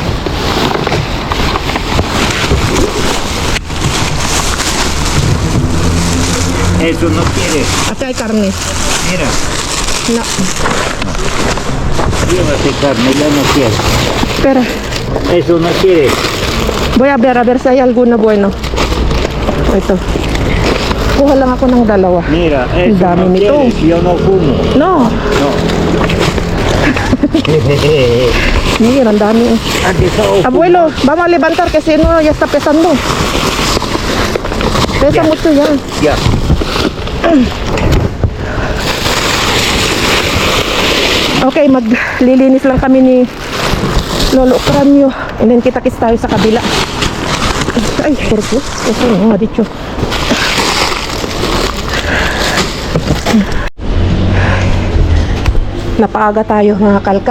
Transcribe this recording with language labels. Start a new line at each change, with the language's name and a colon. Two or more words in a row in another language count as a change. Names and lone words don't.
Spanish: Eso no quieres. Aquí hay carne. Mira, No. llévate carne, ya no quieres. Espera. Eso no quieres. Voy a ver si hay alguno bueno.
Filipino: Ito. Kuha lang ako ng dalawa.
Spanish: Mira,
Filipino: Ang
Spanish: eso
Filipino: dami
Spanish: no
Filipino: nito.
Spanish: quieres. Yo no fumo. No. No. Mira,
Filipino: ang dami.
Spanish: Aquí está ojo. Abuelo, vamos a levantar que si no ya está pesando. Pesa mucho ya. Ya.
Filipino: Okay, maglilinis lang kami ni Lolo Cranio.
English: And then
Filipino: kita-kits tayo sa kabila. Ay, kurko. Kasi nga, dito. Napaaga tayo mga kalkal.